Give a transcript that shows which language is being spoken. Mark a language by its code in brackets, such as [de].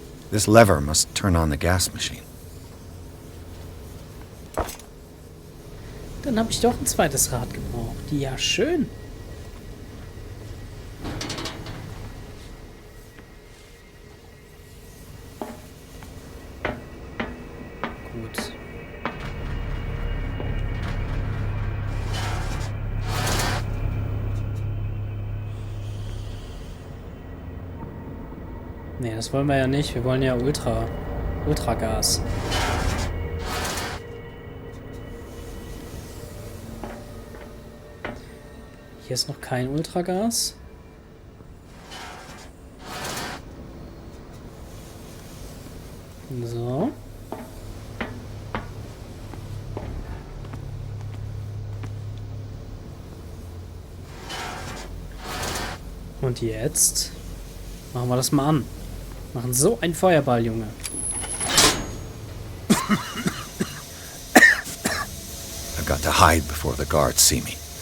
[en] This lever must turn on the gas machine. [de] Dann habe ich doch ein zweites Rad gebraucht. Ja, schön. Gut. Nee, das wollen wir ja nicht. Wir wollen ja Ultragas. Hier ist noch kein Ultragas. So. Und jetzt machen wir das mal an. Machen so einen Feuerball, Junge. [en] I've got to hide before the guards see me.